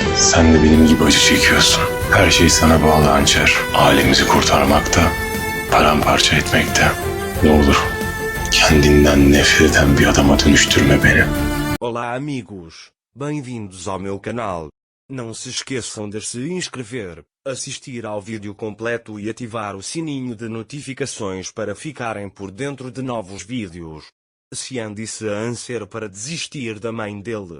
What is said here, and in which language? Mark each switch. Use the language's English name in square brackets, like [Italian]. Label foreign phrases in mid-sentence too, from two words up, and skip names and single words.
[Turkish] Sen de benim gibi acı çekiyorsun. Her şey sana bağlı hançer. Ailemizi kurtarmakta, paramparça etmekte. Ne olur kendinden nefret eden bir adama dönüştürme beni. [Portuguese] Olá amigos, bem-vindos ao meu canal. Não se esqueçam de se inscrever, assistir ao vídeo completo e ativar o sininho de notificações para ficarem por dentro de novos vídeos. Xian disse a Anser para desistir da mãe dele.